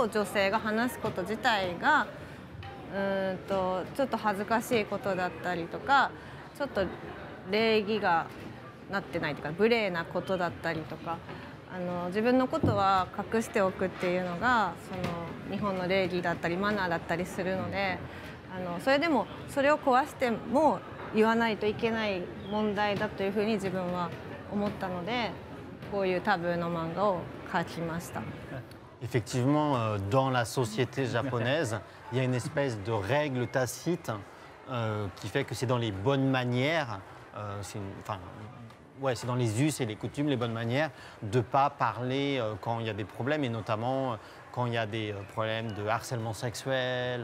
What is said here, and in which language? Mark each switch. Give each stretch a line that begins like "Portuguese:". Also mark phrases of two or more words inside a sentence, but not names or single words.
Japanese: を女性が話すこと自体がちょっと恥ずかしいことだったりとか、ちょっと礼儀がなってないとか無礼なことだったりとか、自分のことは隠しておくっていうのがその日本の礼儀だったりマナーだったりするので、それでもそれを壊しても言わないといけない問題だというふうに自分は思ったので、こういうタブーの漫画を描きました。
French: Effectivement, dans la société japonaise, il y a une espèce de règle tacite qui fait que c'est dans les bonnes manières, c'est dans les us et les coutumes, les bonnes manières, de ne pas parler quand il y a des problèmes, et notamment quand il y a des problèmes de harcèlement sexuel.